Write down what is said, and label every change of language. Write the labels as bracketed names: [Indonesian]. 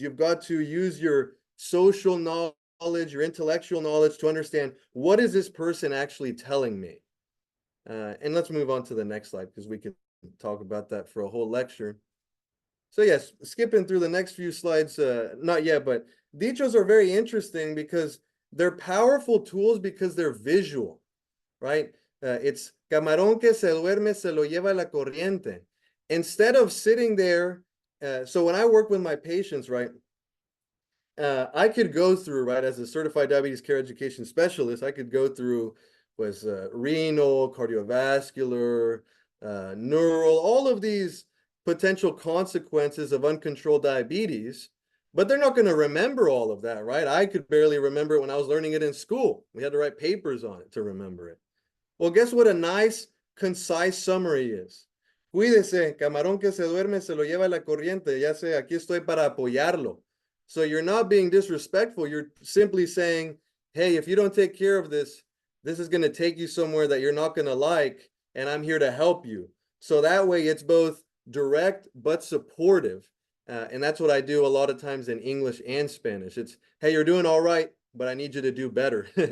[English] You've got to use your social knowledge, your intellectual knowledge to understand what is this person actually telling me. And let's move on to the next slide because we could talk about that for a whole lecture. So yes, skipping through the next few slides, not yet, but dichos are very interesting because they're powerful tools because they're visual, right? It's [Spanish] camarón que se duerme se lo lleva la corriente. [English] Instead of sitting there, so when I work with my patients, right, I could go through, right, as a certified diabetes care education specialist, I could go through renal, cardiovascular, neural, all of these potential consequences of uncontrolled diabetes, but they're not going to remember all of that, right? I could barely remember it when I was learning it in school. We had to write papers on it to remember it. Well, guess what a nice, concise summary is? [Spanish] Cuídese, camarón que se duerme se lo lleva la corriente. Ya sé, aquí estoy para apoyarlo. [English] So you're not being disrespectful. You're simply saying, hey, if you don't take care of this, this is going to take you somewhere that you're not going to like, and I'm here to help you. So that way it's both direct but supportive. And that's what I do a lot of times in English and Spanish. It's, hey, you're doing all right, but I need you to do better.